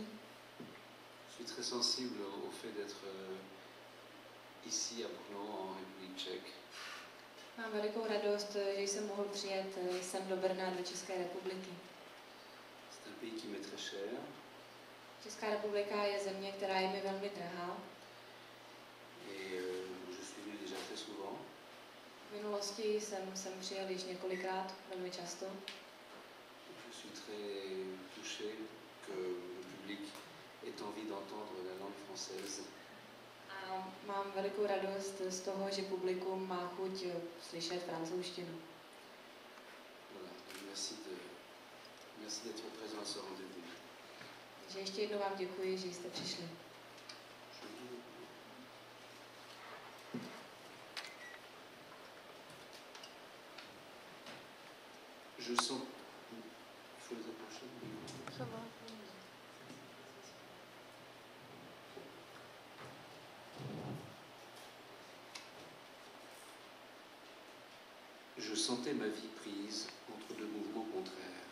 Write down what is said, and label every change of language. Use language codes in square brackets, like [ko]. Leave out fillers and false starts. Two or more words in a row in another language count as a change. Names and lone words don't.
[fr] Je suis très sensible au fait d'être ici à Brno en République tchèque. [cs] Mám velikou radost, že jsem mohl přijet sem do Brna, do České republiky. [fr] C'est un pays qui m'est très cher. [cs] Česká republika je země, která je mi velmi drahá. [fr] Et je suis venu déjà très souvent. [cs] V minulosti jsem přijel již několikrát, velmi často. [fr] Je suis très touché que le public ait envie d'entendre la langue française. [cs] A mám velikou radost z toho, že publikum má chuť slyšet francouzštinu. [fr] Voilà, merci d'être présent à ce rendez-vous. [cs] Takže ještě jednou vám děkuji, že jste přišli. [fr] Je sens. Il faut les approcher. Ça va. Je sentais ma vie prise entre deux mouvements contraires.